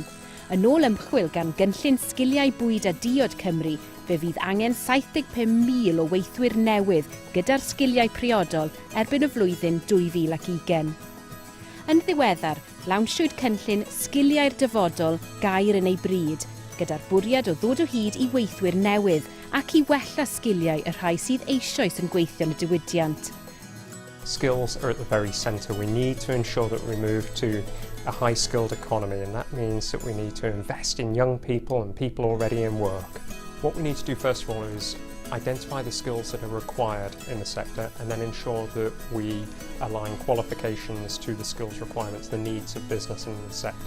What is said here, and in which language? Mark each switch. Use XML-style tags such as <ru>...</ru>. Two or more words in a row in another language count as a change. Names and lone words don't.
<cy>Yn ôl ymchwil gan gynllun sgiliau bwyd a diod Cymru, fe fydd angen 75,000 o weithwyr newydd gyda'r sgiliau priodol erbyn y flwyddyn 2020. Yn ddiweddar, lawnsiwyd cynllun sgiliau'r dyfodol gair yn ei bryd, gyda'r bwriad o ddod o hyd i weithwyr newydd ac i wella sgiliau y rhai sydd eisoes yn gweithio yn y diwydiant.</cy> <en>Skills are at the very centre. We need to ensure that we move to a high-skilled economy, and that means that we need to invest in young people and people already in work. What we need to do first of all is identify the skills that are required in the sector and then ensure that we align qualifications to the skills requirements, the needs of business in the sector.</en>